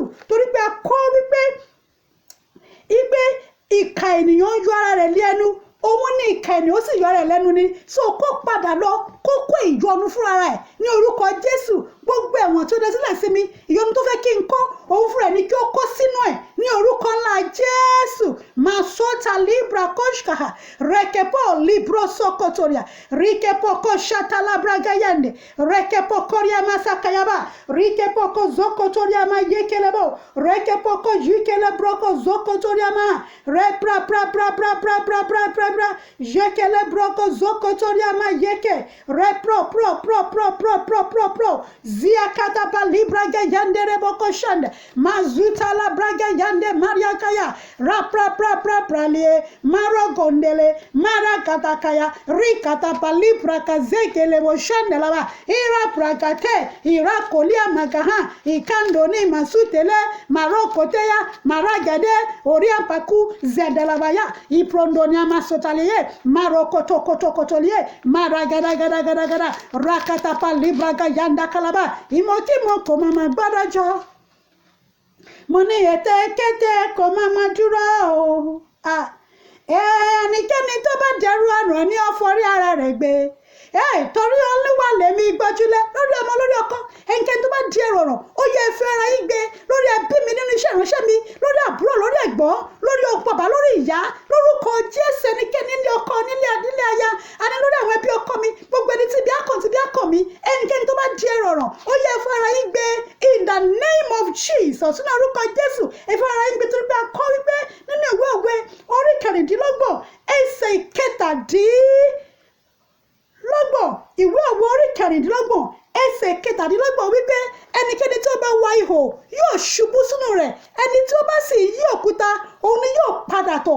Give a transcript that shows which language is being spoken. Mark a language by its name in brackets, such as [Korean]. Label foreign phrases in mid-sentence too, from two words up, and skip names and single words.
[Yoruba] Torí pé a kọ́ wípé ìkà ènìyàn yọ ara rẹ̀ lé ẹnu, òun ní ìkà ènìyàn ó sì yọ ara rẹ̀ lẹ́nu ni. So kó padà lọ, kó kó ìyọnu fúnra rẹ̀ ní orúkọ Jésù. Gbogbo ẹ̀wọ̀n tó dé sílẹ̀ sí mi, ìyọnu tó fẹ́ kí n kó, òun fúnra ẹ̀ ní kí ó kó sínú ẹ̀ ní orúkọ ńlá Jésù. Masota libra koshkaha rekepo libro sokotoria rikepo koshata labragayande rekepo koria masakayaba rikepo ko zokotoria ma yekelebo rekepo ko yikele broko zokotoria ma repra pra pra pra pra pra pra pra pra yekele broko zokotoria ma yeke repro pro pro pro pro pro pro pro ziakata pa libraga yande reboko shande mazuta la braga yande maria kaya rapra pra pra pralie maro gondele mara katakaya rikata palipra kazekele boshande laba ira prakate ira kolia magaha ikandoni masutele maro koteya maragade oria paku zedelabaya iprondonia masotalie maro kotolie maragada gada gada gada rakata palibra yanda kalaba imokimo komama barajo mo ní ètè kété kò máa ma dúró o. Ẹnikẹ́ni tó bá dẹrù àrùn ní ọ̀fọ̀rí ara rẹ̀ gbé. Torí Olúwa lèmi gbójúlé lórí ọmọ lórí ọkọ. Ẹnikẹ́ni tó bá di ẹrù ọ̀rọ̀, ó yẹ fẹ́ ara yín gbé lórí ẹbí mi nínú iṣẹ́ ìránṣẹ́ mi, lórí àbúrò, lórí ẹ̀gbọ́n, lórí bàbá, lórí ìyá, lórúkọ Jésù. Ẹnikẹ́ni ní ọkọ nílé aya, àní lórí àwọn ẹbí ọkọ mi, gbogbo ẹni tí bí akọ̀ mi, ẹnikẹ́ni tó bá di ẹrù ọ̀rọ̀, ó yẹ fẹ́ ara yín gbé [English] in the name of Jesus. [Yoruba] Ní orúkọ Jésù, ẹ fẹ́ ara yín gbé. Torí pé a kọ́ wípé nínú ìwé Òwe orí 13 ẹsẹ̀ 17, ìwé Òwe orí 13 ẹsẹ̀ 17 wípé ẹnikẹ́ni tí ó bá wa ihò yóò ṣubú sínú rẹ̀, ẹni tí ó bá sì yí òkúta òun ni yóò padà tọ̀.